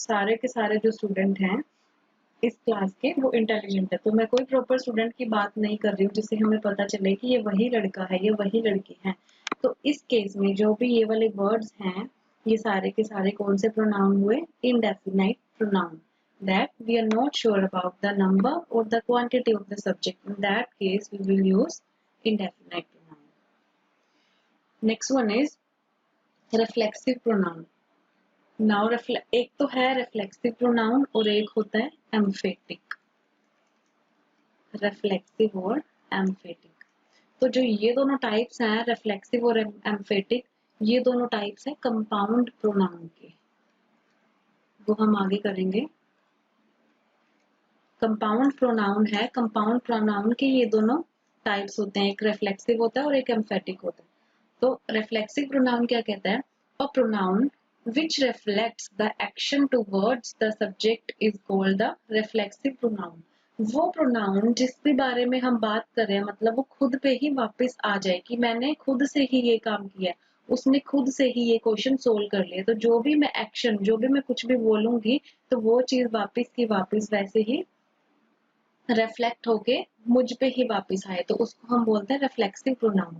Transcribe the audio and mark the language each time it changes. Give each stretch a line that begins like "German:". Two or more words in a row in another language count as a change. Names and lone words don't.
Hindi: सारे के सारे जो स्टूडेंट हैं इस क्लास के वो इंटेलिजेंट है। तो मैं कोई
English: proper student
Hindi: की बात नहीं कर रही हूँ जिससे हमें पता चले कि ये वही लड़का है, ये वही लड़की है। तो इस केस में जो भी ये वाले वर्ड्स हैं, ये सारे के सारे कौन से प्रोनाउन हुए?
English: indefinite pronoun. That we are not sure about the number or the quantity of the subject. In that case, we will use indefinite pronoun. Next one is reflexive pronoun. Now,
Hindi: एक तो है
English: reflexive pronoun
Hindi: और एक होता है emphatic.
English: Reflexive और emphatic.
Hindi: तो जो ये दोनों टाइप्स हैं reflexive और emphatic, ये दोनों टाइप्स हैं
English: compound pronoun
Hindi: के, वो हम आगे करेंगे।
English: compound pronoun
Hindi: है,
English: compound pronoun
Hindi: के ये दोनों टाइप्स होते हैं, एक रिफ्लेक्सिव होता है और एक एम्फेटिक होता है। तो
English: reflexive pronoun
Hindi: क्या कहता है?
English: a pronoun which reflects the action towards the subject is called the reflexive pronoun.
Hindi: वो प्रोनाउन जिसके बारे में हम बात कर रहे हैं, मतलब वो खुद पे ही वापस आ जाए कि मैंने खुद से ही ये काम किया है, उसने खुद से ही ये
English: question solve
Hindi: कर लिया, तो जो भी मैं एक्शन, जो भी मैं कुछ भी बोलूंगी, तो वो चीज वापस की वापस वैसे ही रिफ्लेक्ट होके मुझ पे ही वापस आए, तो उसको हम बोलते हैं
English: reflexive pronoun.